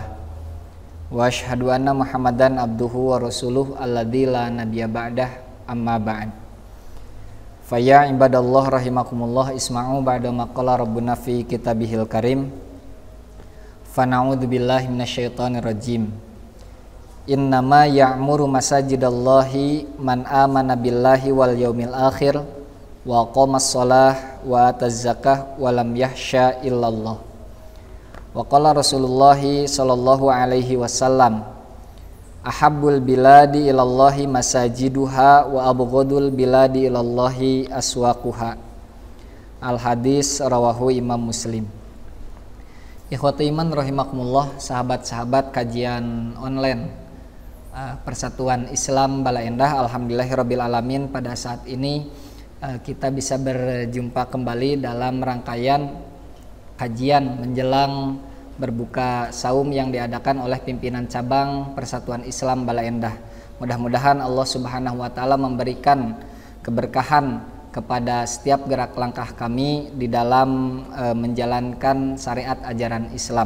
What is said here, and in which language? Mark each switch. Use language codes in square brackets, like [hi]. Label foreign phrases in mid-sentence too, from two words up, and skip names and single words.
[ar] وأشهد أن محمدا عبده ورسوله الذي لا نبي بعده أما بعد. فيا عباد الله رحمكم الله اسمعوا بعد ما قال ربنا في كتابه الكريم. فنعوذ بالله من الشيطان الرجيم. إنما يعمر مساجد الله من آمن بالله واليوم الآخر وأقام الصلاة وآتى الزكاة ولم يخش إلا الله. وقال رسول الله صلى الله عليه وسلم أحب البلاد إلى الله مساجدها وأبغض البلاد إلى الله أسواقها. الحديث رواه Imam Muslim. إخوتي الإيمان رحمكم الله, [id] sahabat-sahabat kajian online Persatuan Islam Bala Endah, [ar] الحمد لله رب العالمين, [id] pada saat ini kita bisa berjumpa kembali dalam rangkaian kajian menjelang berbuka saum yang diadakan oleh pimpinan cabang Persatuan Islam Bala Endah. Mudah-mudahan Allah [ar] سبحانه وتعالى [id] memberikan keberkahan kepada setiap gerak langkah kami di dalam menjalankan syariat ajaran Islam.